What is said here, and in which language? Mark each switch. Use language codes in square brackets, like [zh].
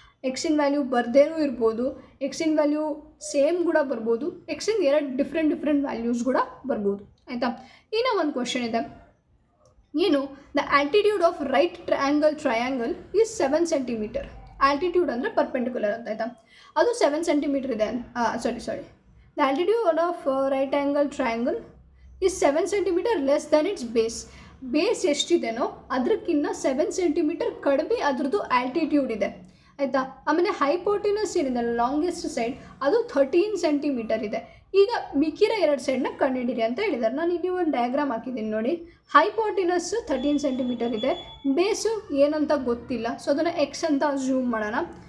[kn] ಎಕ್ಸಿನ value ಬರ್ದೇನೂ ಇರ್ಬೋದು, ಎಕ್ಸಿನ value same ಕೂಡ ಬರ್ಬೋದು, ಎಕ್ಸಿನ ಎರಡು ಡಿಫ್ರೆಂಟ್ ವ್ಯಾಲ್ಯೂಸ್ ಕೂಡ ಬರ್ಬೋದು, ಆಯಿತಾ? ಇನ್ನೂ ಒಂದು ಕ್ವಶನ್ ಇದೆ, ಏನು? [en] The altitude of right triangle is 7 centimetre. [kn] Altitude ಅಂದರೆ ಪರ್ಪೆಂಡಿಕ್ಯುಲರ್ ಅಂತ, ಆಯಿತಾ? ಅದು 7 ಸೆಂಟಿಮೀಟರ್ ಇದೆ. [en] Sorry The altitude of right angle triangle is 7 cm less than its base. [kn] Base ಎಷ್ಟಿದೆನೋ ಅದಕ್ಕಿಂತ 7 ಸೆಂಟಿಮೀಟರ್ ಕಡಿಮೆ ಅದರದ್ದು ಆಲ್ಟಿಟ್ಯೂಡ್ ಇದೆ, ಆಯಿತಾ? ಆಮೇಲೆ ಹೈಪೋಟಿನಸ್ ಏನಿದೆ ಲಾಂಗೆಸ್ಟ್ ಸೈಡ್ ಅದು 13 ಸೆಂಟಿಮೀಟರ್ ಇದೆ. ಈಗ ಮಿಕ್ಕಿರೋ 2 ಸೈಡ್ನ ಕಂಡುಹಿಡಿರಿ ಅಂತ ಹೇಳಿದ್ದಾರೆ. ನಾನು ಇಲ್ಲಿ ಒಂದು ಡಯಾಗ್ರಾಮ್ ಹಾಕಿದ್ದೀನಿ ನೋಡಿ. ಹೈಪೋಟಿನಸ್ 13 ಸೆಂಟಿಮೀಟರ್ ಇದೆ, ಬೇಸು ಏನಂತ ಗೊತ್ತಿಲ್ಲ, ಸೊ ಅದನ್ನು ಎಕ್ಸ್ ಅಂತ ಅಸ್ಯೂಮ್ ಮಾಡೋಣ.